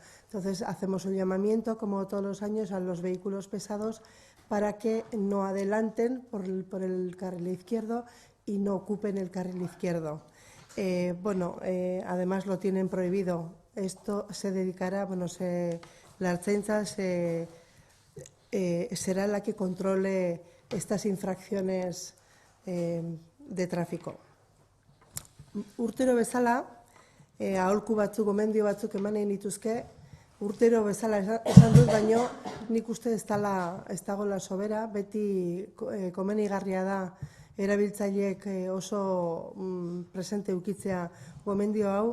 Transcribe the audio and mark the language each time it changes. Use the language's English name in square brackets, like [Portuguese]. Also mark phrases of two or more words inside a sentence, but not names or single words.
[Spanish] Entonces, hacemos un llamamiento, como todos los años, a los vehículos pesados para que no adelanten por el carril izquierdo y no ocupen el carril izquierdo. Además lo tienen prohibido. Esto se dedicará, la Ertzaintza será la que controle estas infracciones de tráfico. [Basque] Urtero bezala, aholku batzuk, gomendio batzuk eman nahi nituzke, urtero bezala esan dut, baino nik uste ez dagoela sobera, beti komenigarria da erabiltzaileek oso presente ukitzea gomendio hau.